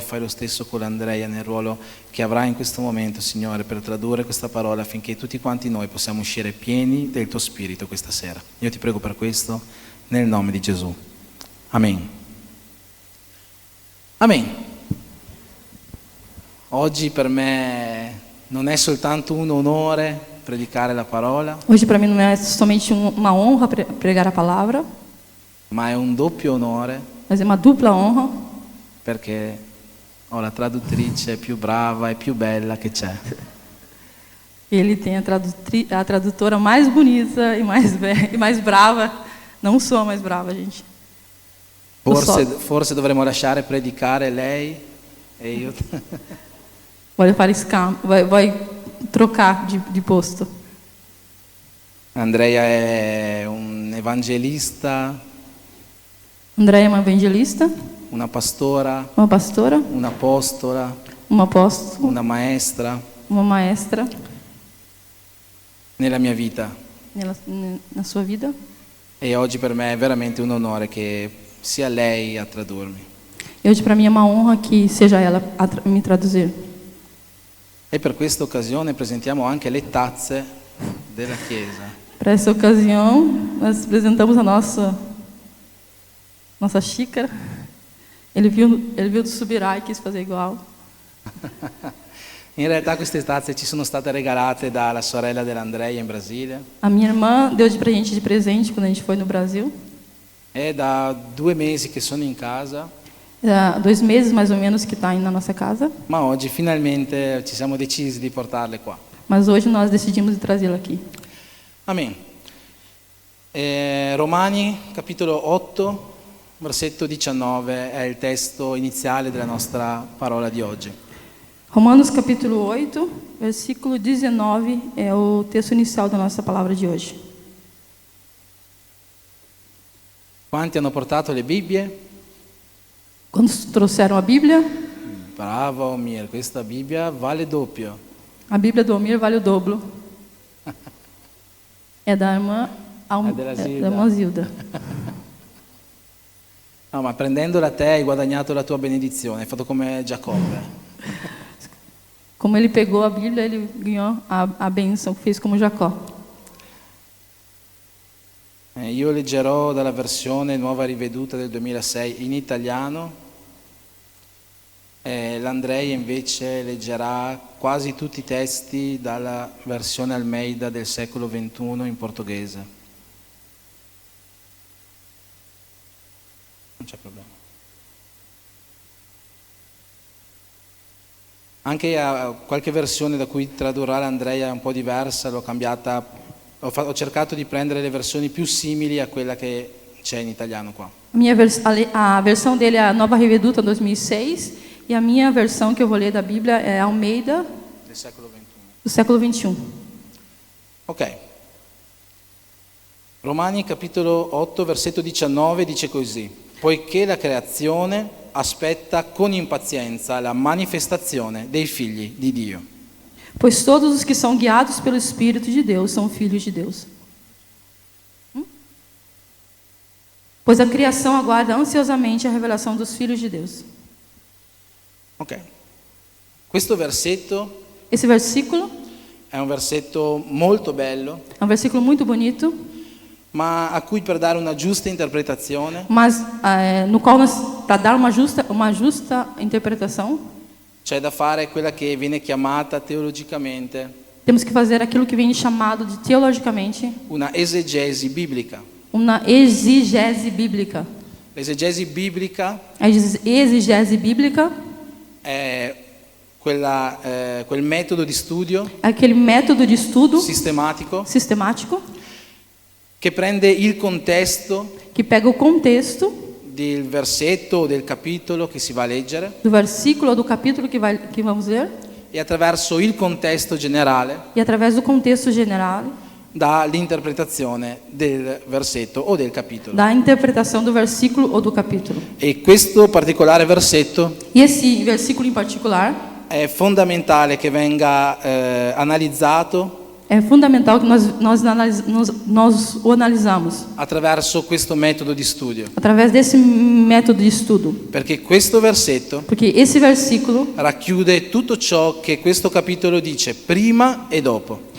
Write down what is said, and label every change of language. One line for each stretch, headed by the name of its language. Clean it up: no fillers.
Italian: Fai lo stesso con Andrea nel ruolo che avrà in questo momento, Signore, per tradurre questa parola affinché tutti quanti noi possiamo uscire pieni del Tuo Spirito questa sera. Io ti prego per questo nel nome di Gesù. Amen. Amen. Oggi per me non è soltanto un onore predicare la parola,
Portuguese: Hoje para mim não é somente uma honra pregar a palavra,
Italian: ma è un doppio onore
Portuguese: mas é uma dupla honra,
Italian: perché ho la traduttrice più brava e più bella che c'è.
Portuguese: Ele tem a tradutora mais bonita e mais brava. Não sou a mais brava, gente.
Italian: Forse dovremmo lasciare predicare lei e io.
Portuguese: Vai para vai trocar de posto.
Italian: Andrea è un evangelista,
Portuguese: André é uma evangelista,
Italian: una pastora,
Portuguese: uma pastora,
Italian: un'apostola,
Portuguese: uma apóstola,
Italian: una maestra
Portuguese: uma maestra
Italian: nella mia vita.
Portuguese: na sua vida.
Italian: E oggi per me è veramente un onore che sia lei a tradurmi.
Portuguese: E hoje para mim é uma honra que seja ela a me traduzir.
Italian: E per questa occasione presentiamo anche le tazze della Chiesa.
Portuguese: Para essa ocasião, nós apresentamos a nossa xícara. Ele viu do Subirá e quis fazer igual.
Italian: In realtà queste tazze ci sono state regalate dalla sorella dell'Andrea in Brasile.
Portuguese: A minha irmã deu pra gente de presente quando a gente foi no Brasil.
Italian: È da 2 mesi che sono in casa,
Portuguese: Há 2 meses mais ou menos que está aí na nossa casa.
Italian: ma oggi finalmente ci siamo decisi di portarle qua.
Portuguese: Mas hoje nós decidimos de trazê-la aqui. Amen.
Italian: Romani, capitolo 8, versetto 19 è il testo iniziale della nostra parola di oggi.
Portuguese: Romanos capítulo 8, versículo 19 é o texto inicial da nossa palavra de hoje.
Italian: Quanti hanno portato le Bibbie?
Portuguese: Quando trouxeram a Bíblia,
Italian: Bravo Omir, questa Bibbia vale doppio.
Portuguese: a Bíblia do Almir vale o dobro. É da irmã da irmã Zilda.
Italian: No, ma prendendola te hai guadagnato la tua benedizione, hai fatto come Giacobbe.
Portuguese: Como ele pegou a Bíblia, ele ganhou a bênção, fez como Jacó.
Italian: Io leggerò dalla versione nuova riveduta del 2006 in italiano L'Andrea invece leggerà quasi tutti i testi dalla versione Almeida del secolo XXI in portoghese. Non c'è problema. Anche qualche versione da cui tradurrà l'Andrea è un po' diversa, l'ho cambiata, ho cercato di prendere le versioni più simili a quella che c'è in italiano qua.
Portuguese: A versão dele é a Nova Reveduta 2006 e a minha versão que eu vou ler da Bíblia é Almeida
Italian: Del secolo XXI.
Portuguese: do século XXI. Ok.
Italian: Romani capitolo 8 versetto 19 dice così: poiché la creazione aspetta con impazienza la manifestazione dei figli di Dio.
Portuguese: Pois todos os que são guiados pelo Espírito de Deus são filhos de Deus. Pois a criação aguarda ansiosamente a revelação dos filhos de Deus.
Italian: Ok. Questo versetto
Portuguese: Esse versículo
Italian: è un versetto molto bello,
Portuguese: é um versículo muito bonito,
Italian: ma a cui per dare una giusta interpretazione
Portuguese: mas no qual para dar uma justa interpretação,
Italian: c'è da fare quella che viene chiamata teologicamente
Portuguese: temos que fazer aquilo que vem chamado de teologicamente
Italian: una esegesi biblica.
Portuguese: uma exegese bíblica.
Italian: L'esegesi biblica
Portuguese: A exegese bíblica
Italian: è quel metodo di studio
Portuguese: é aquele método de estudo
Italian: sistematico
Portuguese: sistemático
Italian: che prende il contesto
Portuguese: que pega o contexto
Italian: del versetto o del capitolo che si va a leggere
Portuguese: do versículo ou do capítulo que vamos ler
Italian: e attraverso il contesto generale
Portuguese: e através do contexto general
Italian: dà l'interpretazione del versetto o del capitolo.
Portuguese: da interpretação do versículo ou do capítulo.
Italian: E questo particolare versetto
Portuguese: E esse versículo em particular
Italian: è fondamentale che venga analizzato
Portuguese: é fundamental que nós o analisamos
Italian: attraverso questo metodo di studio,
Portuguese: através desse método de estudo,
Italian: perché questo versetto
Portuguese: porque esse versículo,
Italian: racchiude tutto ciò che questo capitolo dice prima e dopo.